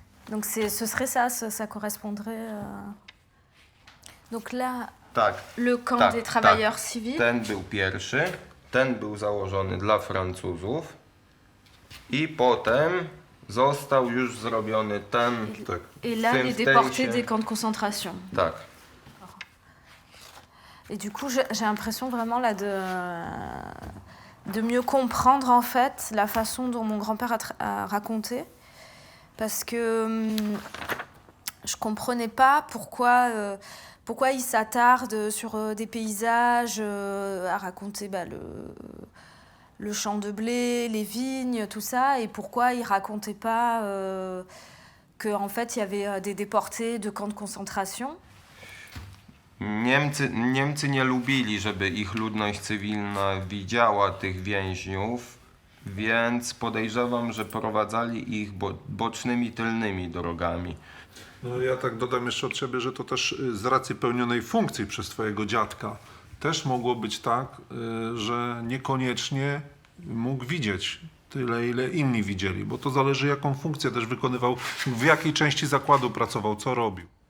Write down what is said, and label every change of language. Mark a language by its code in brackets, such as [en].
[fr] Donc ce serait ça, ça correspondrait... Donc là, [pl] Tak, [fr] le camp des travailleurs civils. [pl] Ten był pierwszy, ten był założony dla Francuzów i potem został już zrobiony ten... [fr] Et là, les déportés des camps de concentration. [pl] Tak. [fr] Et du coup, j'ai l'impression vraiment là de mieux comprendre en fait la façon dont mon grand-père a raconté. Parce que je comprenais pas pourquoi il s'attarde sur des paysages, à raconter le champ de blé, les vignes, tout ça, et pourquoi il racontait pas qu'en fait il y avait des déportés de camps de concentration. [pl] Niemcy nie lubili, żeby ich ludność cywilna widziała tych więźniów, więc podejrzewam, że prowadzali ich bocznymi, tylnymi drogami. No ja tak dodam jeszcze od siebie, że to też z racji pełnionej funkcji przez twojego dziadka też mogło być tak, że niekoniecznie mógł widzieć tyle, ile inni widzieli, bo to zależy, jaką funkcję też wykonywał, w jakiej części zakładu pracował, co robił.